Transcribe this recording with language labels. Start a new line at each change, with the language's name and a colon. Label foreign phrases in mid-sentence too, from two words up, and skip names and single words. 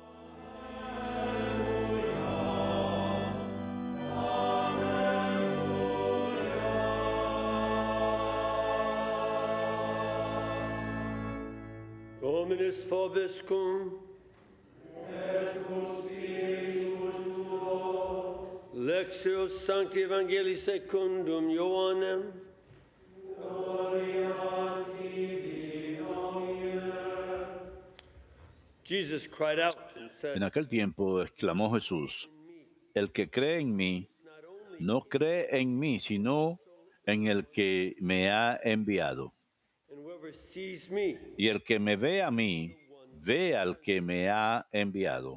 Latin: Dominus vobiscum. Lectures Sancti Evangelii secundum Ioannem.
English: Jesus cried out and said,
Spanish: En aquel tiempo exclamó Jesús: el que cree en mí, no cree en mí, sino en el que me ha enviado. Y el que me ve a mí, ve al que me ha enviado.